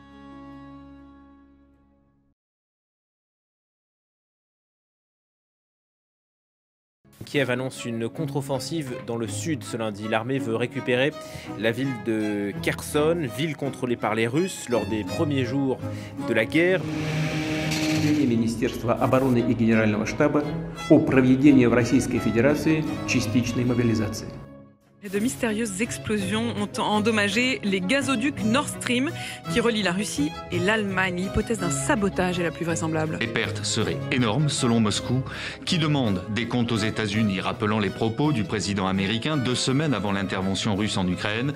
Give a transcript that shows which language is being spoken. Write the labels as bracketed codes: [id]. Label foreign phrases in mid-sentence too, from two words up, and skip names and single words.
[fr] Kiev annonce une contre-offensive dans le sud ce lundi. L'armée veut récupérer la ville de Kherson, ville contrôlée par les Russes lors des premiers jours de la guerre. [ru] Министерства обороны и Генерального штаба о проведении в Российской Федерации частичной мобилизации. [fr] De mystérieuses explosions ont endommagé les gazoducs Nord Stream qui relient la Russie et l'Allemagne. L'hypothèse d'un sabotage est la plus vraisemblable. Les pertes seraient énormes selon Moscou, qui demande des comptes aux États-Unis, rappelant les propos du président américain 2 semaines avant l'intervention russe en Ukraine.